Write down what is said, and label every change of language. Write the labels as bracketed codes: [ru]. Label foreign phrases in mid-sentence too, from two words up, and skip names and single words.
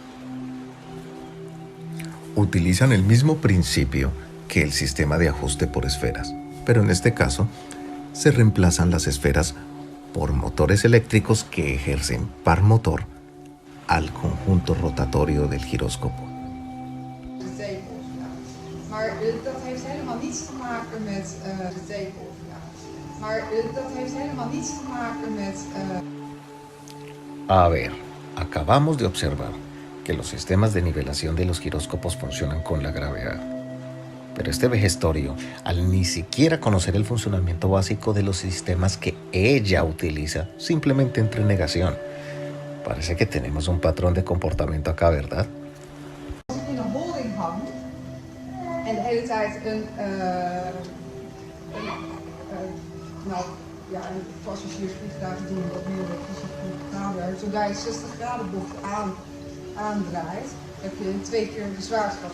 [es] Utilizan el mismo principio que el sistema de ajuste por esferas, pero en este caso se reemplazan las esferas por motores eléctricos que ejercen par motor al conjunto rotatorio del giróscopo. [nl] Maar dat heeft helemaal niets te maken met de tegenoperatie. Maar dat heeft helemaal niets te maken met... [es] A ver, acabamos de observar que los sistemas de nivelación de los giróscopos funcionan con la gravedad. Pero este vejestorio, al ni siquiera conocer el funcionamiento básico de los sistemas que ella utiliza, simplemente entra en negación. Parece que tenemos un patrón de comportamiento acá, ¿verdad? [nl] Als ik in een holding hang en de hele tijd een passagiersvliegtuig doen wat meer met fysiek zodra je 60 graden bocht aandraait, heb je 2 keer de zwaartekracht.